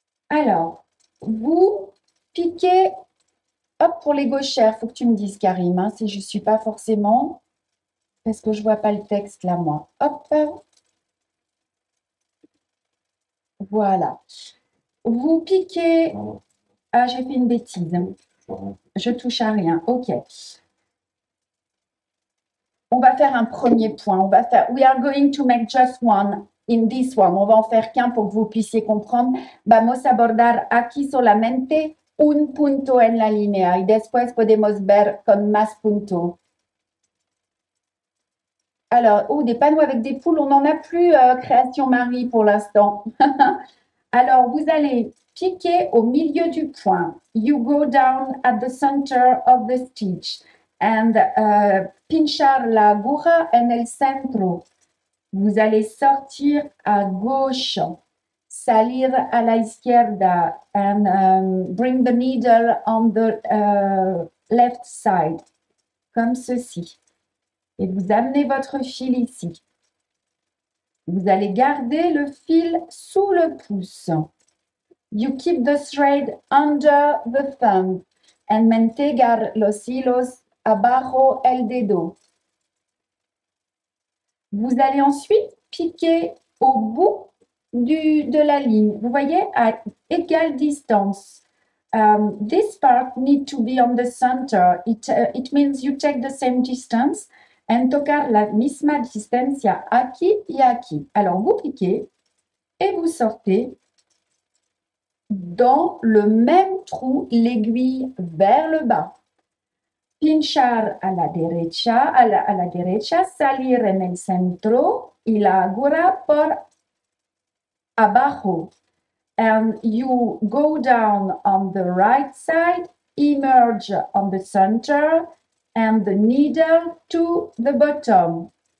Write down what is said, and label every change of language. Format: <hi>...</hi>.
<fr>Alors, vous piquez, hop, pour les gauchères, il faut que tu me dises, Karim, hein, si je ne suis pas forcément, parce que je ne vois pas le texte là, moi. Hop. Voilà. Vous piquez. Ah, j'ai fait une bêtise. Je touche à rien. OK. On va faire un premier point. On va faire.</fr> <en>We are going to make just one in this one.</en> <fr>On va en faire qu'un pour que vous puissiez comprendre.</fr> <es>Vamos a abordar aquí solamente un punto en la línea y después podemos ver con más puntos.</es> <fr>Alors, des panneaux avec des poules, on n'en a plus, Création Marie, pour l'instant. Alors, vous allez piquer au milieu du point.</fr> <en>You go down at the center of the stitch and</en> <es>pinchar la aguja en el centro.</es> <fr>Vous allez sortir à gauche,</fr> <es>salir a la izquierda</es> <en>and bring the needle on the left side,</en> <fr>comme ceci. Et vous amenez votre fil ici. Vous allez garder le fil sous le pouce.</fr> <en>You keep the thread under the thumb and</en> <es>mantegar los hilos abajo el dedo.</es> <fr>Vous allez ensuite piquer au bout de la ligne. Vous voyez, à égale distance.</fr> <en>This part need to be on the center. It means you take the same distance and</en> <es>tocar la misma distancia aquí y aquí.</es> <fr>Alors, vous piquez et vous sortez dans le même trou, l'aiguille vers le bas.</fr> <es>Pinchar a la derecha, salir en el centro y la aguja por abajo.</es> <en>And you go down on the right side, emerge on the center, and the needle to the bottom.</en>